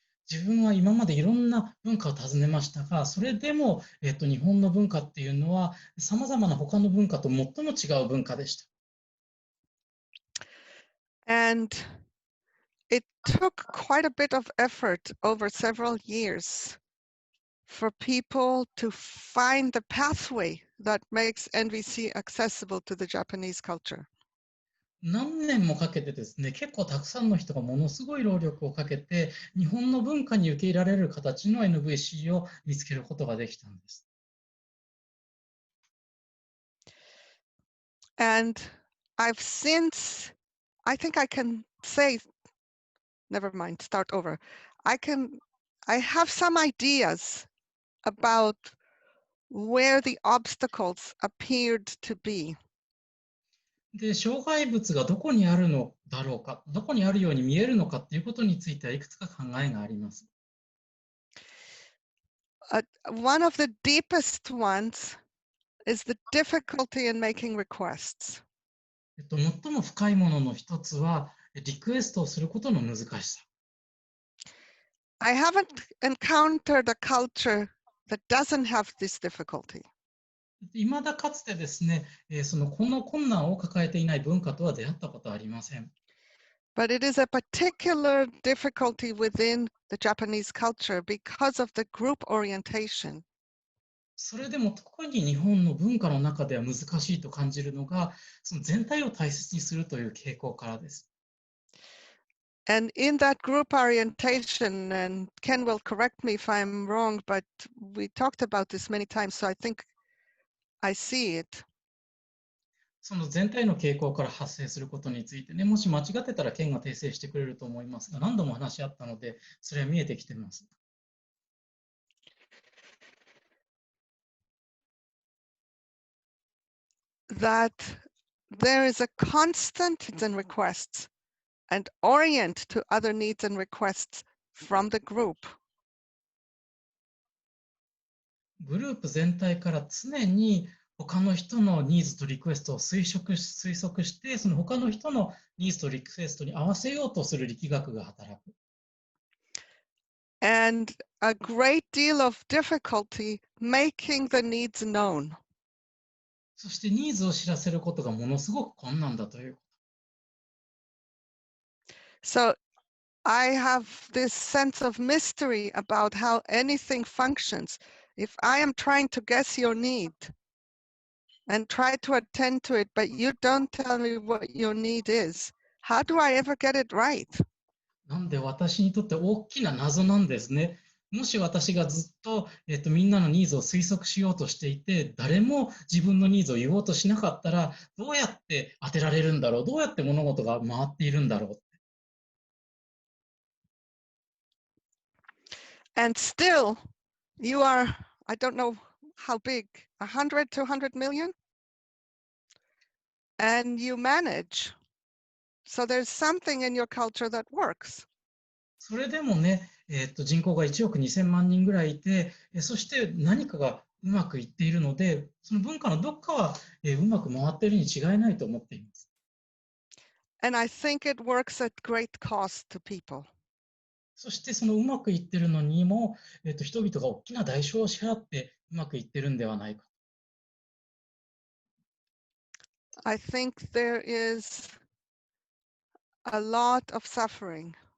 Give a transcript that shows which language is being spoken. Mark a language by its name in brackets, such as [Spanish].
[Japanese] 自分は今までいろんな文化を訪ねましたが、それでも、日本の文化っていうのは、さまざまな他の文化と最も違う文化でした。 [English] And it took quite a bit of effort over several years for people to find the pathway that makes NVC accessible to the Japanese culture. [Japanese] 何年もかけてですね、結構たくさんの人がものすごい労力をかけて、日本の文化に受け入れられる形の NVC を見つけることができたんです。 [English] And I've since, I think I can say, never mind, start over. I have some ideas about where the obstacles appeared to be. [Japanese] で、障害物がどこにあるのだろうか、どこにあるように見えるのかっていうことについてはいくつか考えがあります。 [English] One of the deepest ones is the difficulty in making requests. [Japanese] 最も深いものの一つは、リクエストをすることの難しさ。 [English] I haven't encountered a culture that doesn't have this difficulty. [Japanese] いまだかつてですね、この困難を抱えていない文化とは出会ったことはありません。 [English] But it is a particular difficulty within the Japanese culture because of the group orientation. [Japanese] それでも特に日本の文化の中では難しいと感じるのが、その全体を大切にするという傾向からです。 [English] And in that group orientation, and Ken will correct me if I'm wrong, but we talked about this many times, so I think I see it. [Japanese] その全体の傾向から発生することについてね、もし間違ってたら県が訂正してくれると思いますが、何度も話し合ったので、それは見えてきています。 [English] That there is a constant needs and requests and orient to other needs and requests from the group. [Japanese] グループ全体から常に他の人のニーズとリクエストを推測して、その他の人のニーズとリクエストに合わせようとする力学が働く。 [English] And a great deal of difficulty making the needs known. [Japanese] そしてニーズを知らせることがものすごく困難だという。 [English] So I have this sense of mystery about how anything functions. If I am trying to guess your need and try to attend to it, but you don't tell me what your need is, how do I ever get it right? [Japanese] なんで私にとって大きな謎なんですね。もし私がずっと、みんなのニーズを推測しようとしていて、誰も自分のニーズを言おうとしなかったら、どうやって当てられるんだろう、どうやって物事が回っているんだろう。 [English] And still, you are, I don't know how big, 100, 200 million? And you manage. So there's something in your culture that works. [Japanese] それでもね、人口が1億2000万人ぐらいいて、そして何かがうまくいっているので、その文化のどっかは、うまく回っているに違いないと思っています。 [English] And I think it works at great cost to people. [Japanese] そしてそのうまくいっているのにも、人々が大きな代償を支払ってうまくいっているんではないか。 [English] I think there is a lot of suffering